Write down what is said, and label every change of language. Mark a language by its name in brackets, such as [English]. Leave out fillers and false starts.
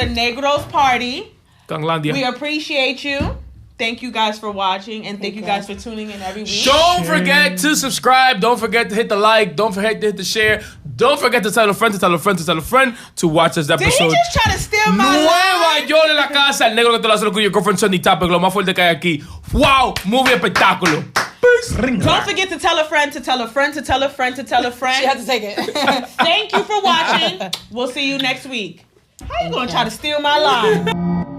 [English] Mr. NegrosParty. Ganglandia. We appreciate you. Thank you guys for watching, and thank you guys for tuning in every week. Don't forget to subscribe. Don't forget to hit the like. Don't forget to hit the share. Don't forget to tell a friend to tell a friend to tell a friend to watch this Did episode. he just try to steal my line? [Spanish] Nuevayol en la casa. El negro que te lo hace con [English] your girlfriend [Spanish] Sunny Topic. Lo más fuerte que hay aquí. [English] Wow. Movie espectáculo. Don't forget to tell a friend to tell a friend to tell a friend to tell a friend. She had to take it. Thank you for watching. We'll see you next week. How you gonna try to steal my line?